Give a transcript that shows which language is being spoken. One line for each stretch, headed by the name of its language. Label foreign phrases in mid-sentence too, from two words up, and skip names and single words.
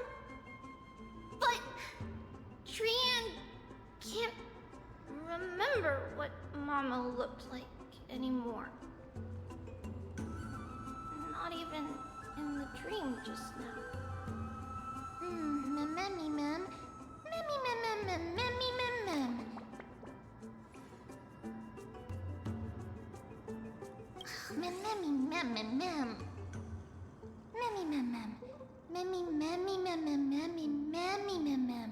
English: But Trianne can't remember what Mama looked like anymore. Not even in the dream just now. Memmy mem. Memmy mem mem mem memmy mem mem. Mem memmy mem mem mem. Memmy mem mem. Memmy memmy mem mem memmy memmy mem mem.